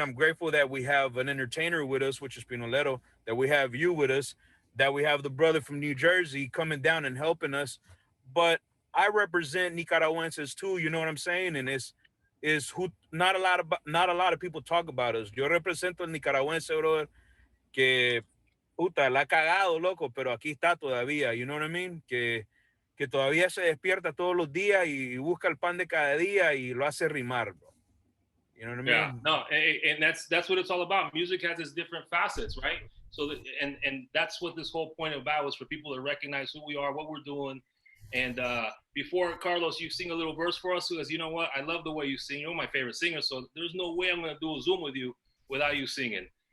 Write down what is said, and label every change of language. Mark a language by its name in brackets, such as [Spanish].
[English] I'm grateful that we have an entertainer with us, which is Pinolero, that we have you with us, that we have the brother from New Jersey coming down and helping us. But I represent Nicaraguenses too, you know what I'm saying? And it's who not a lot of people talk about us. [Spanish] Yo represento al nicaragüense, brother, que puta, la ha cagado, loco, pero aquí está todavía, [English] you know what I mean? [Spanish] Que todavía se despierta todos los días y busca el pan de cada día y lo hace rimar, bro. [English] You know what I mean? Yeah, no, and that's what it's all about. Music has its different facets, right? So and that's what this whole point about was for people to recognize who we are, what we're doing. And before, Carlos, you sing a little verse for us, because you know what? I love the way you sing. You're my favorite singer, so there's no way I'm going to do a Zoom with you without you singing.